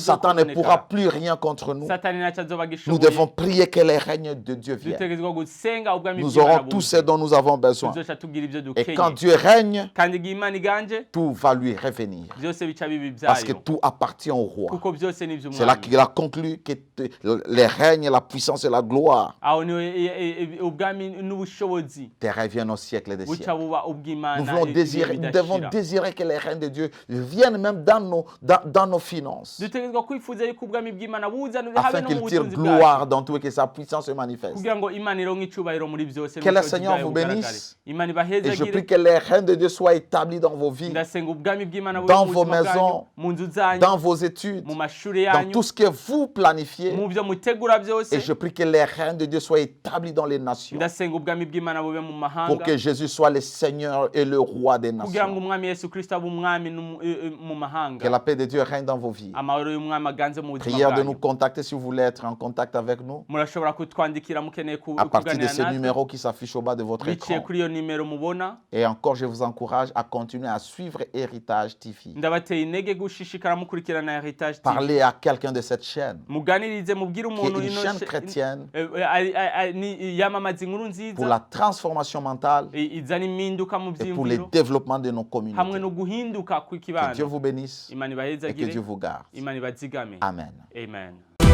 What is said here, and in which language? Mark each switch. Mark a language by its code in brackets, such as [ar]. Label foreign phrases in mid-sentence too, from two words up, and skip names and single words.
[fr] Satan ne pourra [rn] bizokononekara. [fr] plus rien contre nous. [rn] Satani ntacyo azoba [fr] Nous [rn] gishoboye. [fr] devons prier que les règnes de Dieu viennent. [rn] dutegerezwa gusenga ubwami [fr] Nous [rn] bw'Imana [fr] aurons tout ce dont nous avons besoin. [rn] tuzoca tugira ivyo [fr] Et quand [rn] dukenye [fr] Dieu règne, [rn] kandi igihe Imana iganje [fr] tout va lui revenir. [rn] byose bica bibi [fr] Parce que [rn] vyayo [fr] tout appartient au roi. [rn] kuko byose ni [fr] C'est là [rn] ivy'umwami [fr] qu'il a conclu que les règnes, la puissance et la gloire [rn] aho niho ubwami n'ubushobozi [fr] te reviennent au siècle des [rn] buca [fr] siècles. [rn] buba [fr] Nous [rn] ubw'Imana [fr] voulons désirer, nous devons désirer que les règnes de Dieu viennent même dans nos finances, [rn] dutegerezwa kwifuza yuko ubwami bw'Imana buza habe [fr] afin [rn] no [fr] qu'il [rn] mu [fr] tire [rn] butunzi [fr] gloire [rn] bwacu [fr] dans tout et que sa puissance se manifeste. [rn] kugira ngo Imana ironke icubahiro muri byose [fr] Que le [rn] n'ubushobozi [fr] Seigneur [rn] bwayo [fr] vous [rn] bugaragare. [fr] bénisse. [rn] Imana [fr] Et je [rn] ibahezagire [fr] prie que les règnes de Dieu soient établis dans vos vies, [rn] ndasenga ubwami bw'Imana [fr] dans [rn] bube [fr] vos [rn] mu buzima bwanyu [fr] maisons, [rn] mu nzu zanyu [fr] dans vos études, [rn] mu mashuri [fr] dans [rn] yanyu [fr] tout ce que vous planifiez. [rn] mu byo mutegura byose [fr] Et je prie que les règnes de Dieu soient établis dans les nations, [rn] ndasenga ubwami bw'Imana bube mu [fr] pour [rn] mahanga [fr] que Jésus soit le Seigneur et le roi des [rn] kugira ngo [fr] nations. [rn] umwami Yesu Kristo abe umwami mu [fr] Que [rn] mahanga [fr] la paix de Dieu règne dans vos vies. [rn] amahoro y'umwami aganze mu buzima [fr] Prière de nous [rn] bwanyu [fr] contacter si vous voulez être en contact avec nous [rn] murashobora kutwandikira mukeneye [fr] à partir de [rn] kuganira [fr] ces [rn] natwe [fr] numéros qui s'affichent au bas de votre [rn] biciye [fr] écran. [rn] kuri iyo nimero mubona [fr] Et encore, je vous encourage à continuer à suivre Héritage TV. [rn] ndabateye intege gushishikara mukurikirana Heritage TV [fr] Parlez à quelqu'un de cette chaîne, [rn] muganirize mubwire [fr] qui est [rn] umuntu [fr] une [rn] ino [fr] chaîne chrétienne [rn] yamamaza inkuru [fr] pour [rn] nziza [fr] la transformation mentale [rn] izana impinduka mu [fr] et pour le [rn] byiyumviro [fr] développement de nos [rn] hamwe [fr] communautés. [rn] no guhinduka [fr] Que Dieu [rn] kw'ikibano [fr] vous bénisse [rn] Imana [fr] et que [rn] ibahezagire [fr] Dieu vous garde. [rn] Imana ibazigame [fr] Amen. [rn] amen